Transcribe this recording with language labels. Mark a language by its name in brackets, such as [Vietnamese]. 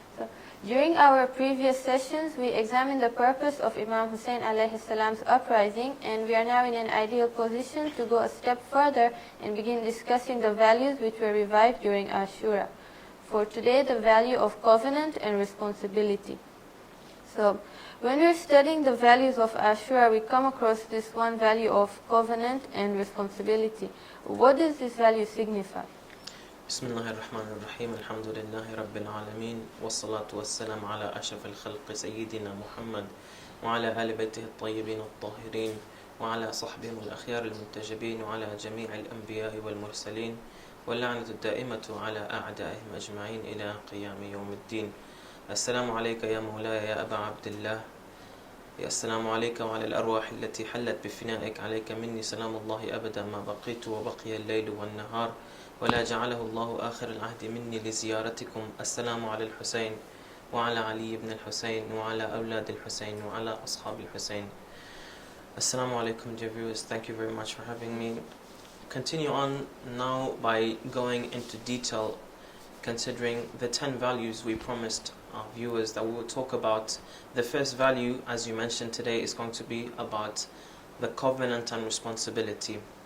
[English] So, during our previous sessions, we examined the purpose of Imam Hussein alayhi salam's uprising, and we are now in an ideal position to go a step further and begin discussing the values which were revived during Ashura. For today, the value of covenant and responsibility. So, when we're studying the values of Ashura, we come across this one value of covenant and responsibility. What does this value signify? [Arabic] بسم الله الرحمن الرحيم الحمد لله رب العالمين والصلاة والسلام على أشرف الخلق سيدنا محمد وعلى آل بيته الطيبين الطاهرين وعلى صحبهم الأخيار المنتجبين وعلى جميع الأنبياء والمرسلين واللعنة الدائمة على أعدائهم أجمعين إلى قيام يوم الدين. السلام عليك يا مولاي يا أبا عبد الله. السلام عليك وعلى الأرواح التي حلت بفنائك. عليك مني سلام الله أبدا ما بقيت وبقي الليل والنهار ولا جعله الله آخر العهد مني لزيارتكم. السلام على الحسين وعلى علي بن الحسين وعلى أولاد الحسين وعلى أصحاب الحسين. [English] Assalamu alaikum, dear viewers. Thank you very much for having me. Continue on now by going into detail considering the 10 values we promised our viewers that we will talk about. The first value, as you mentioned today, is going to be about the covenant and responsibility.